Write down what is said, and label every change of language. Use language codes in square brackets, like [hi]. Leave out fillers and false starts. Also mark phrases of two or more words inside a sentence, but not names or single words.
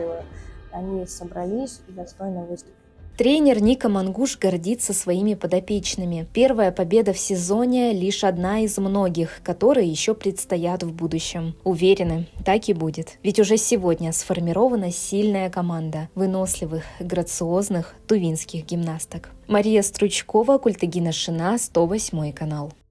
[ru] Они собрались и достойно выступили. Тренер Ника Мангуш гордится своими подопечными. Первая победа в сезоне – лишь одна из многих, которые еще предстоят в будущем. Уверены, так и будет. Ведь уже сегодня сформирована сильная команда выносливых, грациозных тувинских гимнасток. Мария Стручкова, Культыгина Шина, 108 канал.